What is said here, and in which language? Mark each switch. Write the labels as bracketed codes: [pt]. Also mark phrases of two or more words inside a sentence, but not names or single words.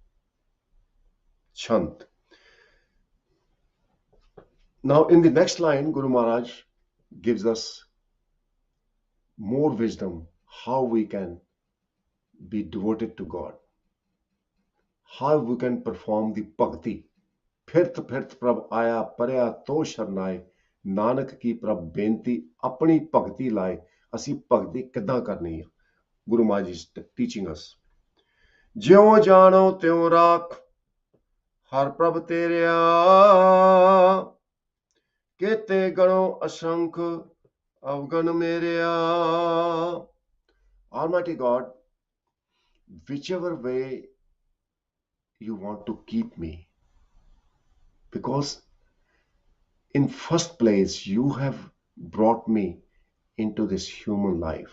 [en] Chant. Now, in the next line, Guru Maharaj gives us more wisdom how we can be devoted to God, how we can perform the bhakti. [pa] ਫਿਰਤ ਫਿਰਤ ਪ੍ਰਭ ਆਇਆ ਪਰਿਆ ਤਉ ਸਰਨਾਇ ਨਾਨਕ ਕੀ ਪ੍ਰਭ ਬੇਨਤੀ ਅਪਨੀ ਭਗਤੀ ਲਾਇ ਅਸੀਂ ਭਗਤੀ ਕਿੱਦਾਂ ਕਰਨੀ ਹੈ ਗੁਰੂ ਮਹਾਰਾਜ [en] is teaching us [pa] ਜਿਉ ਜਾਣੋ ਤਿਉ ਰਾਖ ਹਰ ਪ੍ਰਭ ਤੇਰਿਆ ਕੇਤੇ ਗਣੋ ਅਸੰਖ ਅਵਗਨ ਮੇਰਿਆ [en] Almighty God, whichever way you want to keep me, because in first place you have brought me into this human life.